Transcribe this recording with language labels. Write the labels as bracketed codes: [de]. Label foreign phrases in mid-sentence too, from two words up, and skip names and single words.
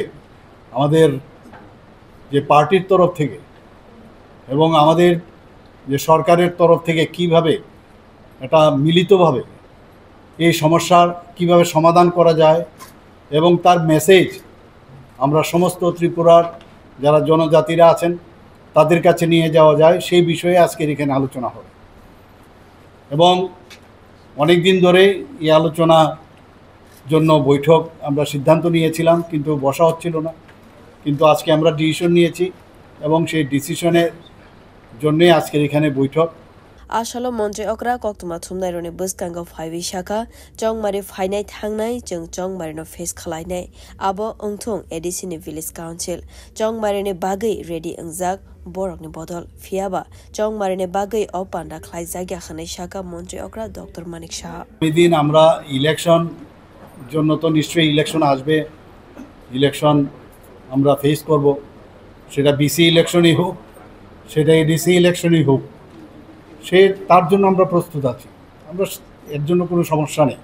[bn] আমাদের যে পার্টির তরফ থেকে এবং আমাদের যে সরকারের তরফ থেকে কিভাবে এটা মিলিতভাবে এই সমস্যার কিভাবে সমাধান করা যায় এবং তার মেসেজ আমরা সমস্ত ত্রিপুরার যারা জনজাতিরা আছেন তাদের কাছে নিয়ে যাওয়া যায়, সেই বিষয়ে আজকের এখানে আলোচনা হবে। এবং অনেক দিন ধরে এই আলোচনা জন্য বৈঠক আমরা সিদ্ধান্ত নিয়েছিলাম, কিন্তু বসা হচ্ছিল না, কিন্তু আজকে আমরা ডিসিশন নিয়েছি এবং সেই ডিসিশনের জন্যই আজকের এখানে বৈঠক। [trp] Asalo Montre Okra Koktuma Tumnaironi Buskango 5 Shaka Jongmari Fainai Thangnai Jung Jongmari no Face Khalainai Abo Ongthong Edisini [en] Village Council [trp] Jongmari ni Bagai Ready Angjak Borok ni Bodol Fiaba Jongmari ni Bagai Opanda Khlai Jagya Khanai Shaka Montre Okra Dr. Manik Saha [bn] এদিন আমরা ইলেকশন জন্য তো নিশ্চয়ই ইলেকশন আসবে, ইলেকশন আমরা ফেস করব, সেটা বিসি ইলেকশনই হোক সেটা এডিসি ইলেকশনই হোক, তার জন্য আমরা প্রস্তুত আছি, আমরা এর জন্য কোনো সমস্যা নেই।